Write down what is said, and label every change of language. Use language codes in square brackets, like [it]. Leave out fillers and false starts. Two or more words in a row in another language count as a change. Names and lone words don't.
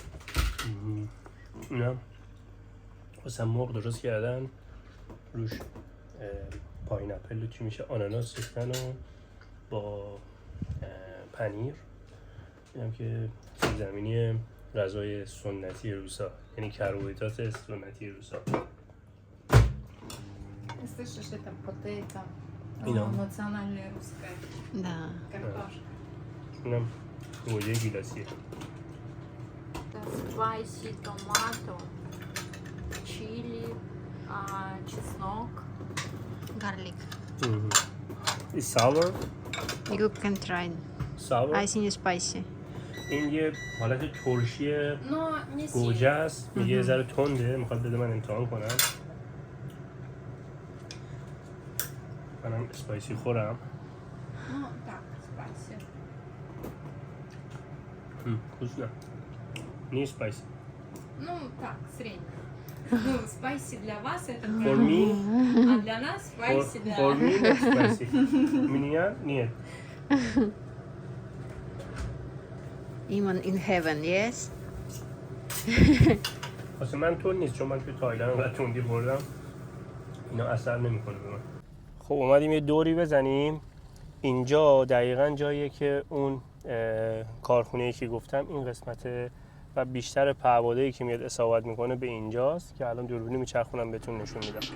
[fa] اینم واسه مرغ درست کردن، روش پاینپل و چی میشه آناناس ریختن و با پنیر. اینم که زمینی غذای سنتی روسا، یعنی کربوهیدرات سنتی روسا. [ru] Слышишь, это потейто, национальная русская Да. картошка. [fa] اینم گوجه گیلاسیه. [en] Spicy tomato, chili, чеснок. Garlic. It's sour. You can try. Sour. I think it's spicy. [fa] این یه حالت ترشی [ru] Но не [fa] گوجه است، میگه یه ذره تنده، میخواد بده من امتحان کنم. منم اسپایسی خورم. [ru] Ну, так, spicy. Вкусно. Не spicy. Ну, так, средний. Ну, spicy для вас это [en] For me, [ru] а для нас spicy для... [en] for me not spicy. [ru] Меня нет. [en] Iman in heaven, yes? [fa] واسه من تون نیست، چون من توی تایلند و تندی خوردم، اینا اثر نمیکنه به من. خب اومدیم یه دوری بزنیم اینجا دقیقاً جاییه که اون کارخونه‌ای که گفتم این قسمت و بیشتر پهپاده‌ای که میاد اصابت میکنه به اینجاست که الان دوربینی میچرخونم بهتون نشون میدم.